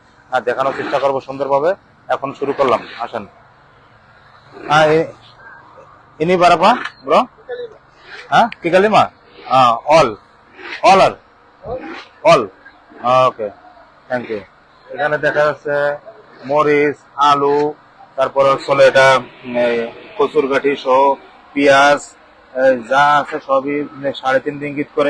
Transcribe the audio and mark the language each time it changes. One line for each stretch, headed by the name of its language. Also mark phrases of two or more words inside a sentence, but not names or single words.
Bangla: দেখানোর চেষ্টা করবো সুন্দরভাবে। এখন শুরু করলাম, আসেন।
Malay: ini berapa bro,
Bangla: হ্যাঁ
Malay: tiga lima,
English: all আর all, okay, thank you.
Bangla: এখানে দেখা যাচ্ছে মরিচ, আলু, তারপর হচ্ছে এটা কচুর গাঠি সহ পেঁয়াজ, যা আছে সবই 3.5 রিঙ্গিত করে।